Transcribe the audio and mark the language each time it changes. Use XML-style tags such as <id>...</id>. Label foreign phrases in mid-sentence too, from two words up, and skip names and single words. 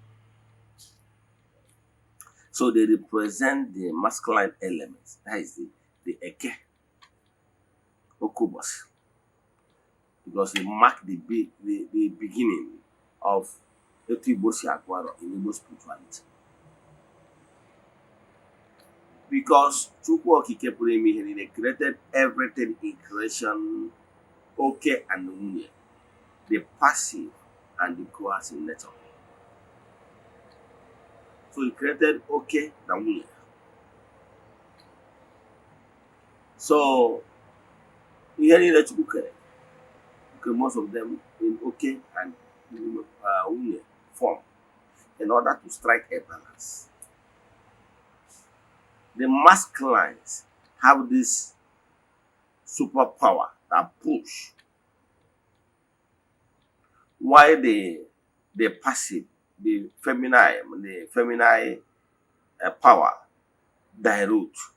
<en>So they represent the masculine elements. That is the Eke, Okubos. Because they mark the beginning of Etibosi Akwaro in Igbo spirituality. Because Chukwu Okike</en> <ig>pụrụ ime ihe niile</ig> <en>created everything in creation, Oke and Nwunye, the passive and the coercive nature. So he created Oke na Nwunye. So</en> <ig>ihe niile Chukwu kere,</ig> <en>most of them in Oke and Nwunye form in order to strike a balance. The masculines have this superpower that push, while the passive, the feminine power dilute.</en>